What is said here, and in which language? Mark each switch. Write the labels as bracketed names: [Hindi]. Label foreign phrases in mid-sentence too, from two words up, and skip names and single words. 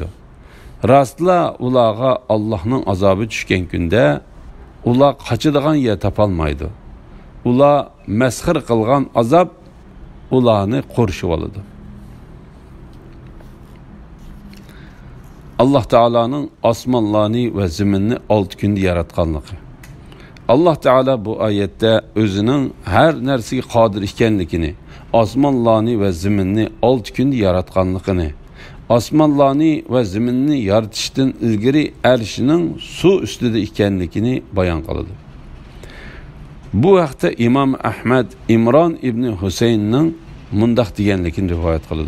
[Uzbek] Rastla ularga Allohning azobi tushgan kunda ular qochadigan yer topolmaydi. Ular masxir qilgan azob ularni qo'rshib oladi. Allah Teala'nın osmonlarni va zaminni 6 kunda yaratganligi. Allah Teala bu ayette o'zining har narsaga qodir ekanligini, osmonlarni va zaminni 6 kunda yaratganligini, osmonlarni va zaminni yaratishdan ilgari arshining suv ustida ekanligini bayon qiladi. Bu vaqtda İmam Ahmad İmron ibn Husaynning mundaq deganligini rivoyat qiladi.